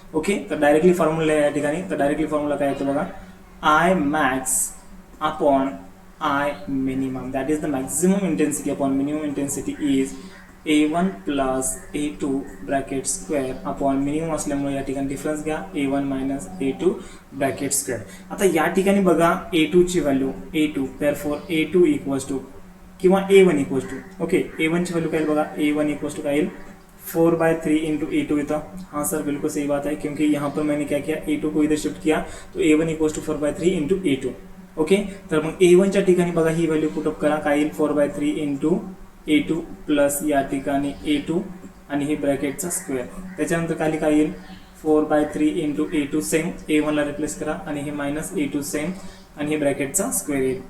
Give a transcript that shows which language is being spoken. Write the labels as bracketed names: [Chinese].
[Marathi] Okay, तर directly formula या ठिकाणी, तर डायरेक्टली फॉर्म्युला काय येतो बघा, I max upon I minimum, [English] that is the maximum intensity upon minimum intensity is [Marathi] a1 plus a2 bracket square upon minimum असल्यामुळे या ठिकाणी डिफरन्स घ्या, a1 minus a2 bracket square. आता या ठिकाणी बघा a2 ची value a2, therefore a2 equals to किंवा a1 equals to. Okay, a1 ची व्हॅल्यू काय बघा, a1 इक्वल्स टू काय येईल, 4/3 इंटू a2 येता. [Hindi] हाँ सर, बिल्कुल सही बात है, क्योंकि यहाँ पर मैंने क्या किया, a2 को इधर शिफ्ट किया तो a1 equals to 4/3 into a2. [Marathi] Okay, तर मग a1 च्या ठिकाणी बघा ही व्हॅल्यू पुटअप करा, काय येईल 4/3 इंटू a2 प्लस या ठिकाणी a2 आणि हे ब्रॅकेटचा स्क्वेअर. त्याच्यानंतर खाली काय येईल 4/3 इंटू a2 सेम, a1 ला रिप्लेस करा आणि हे मायनस a2 सेम आणि हे ब्रॅकेटचा स्क्वेअर येईल.